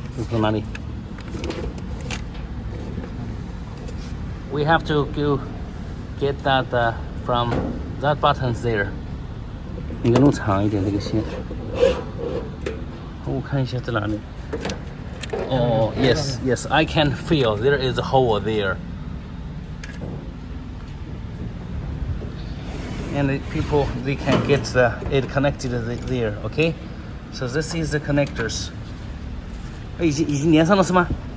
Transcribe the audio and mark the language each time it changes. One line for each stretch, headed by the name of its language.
Chinese: 从哪里
English: ？We have to go get that from that button there.
Chinese: 应该弄长一点这个线。我看一下在哪里。
English: Oh, yes, yes, I can feel there is a hole there. And the people, they can get it connected there, okay? So this is the connectors.
Chinese: 已经连上了是吗？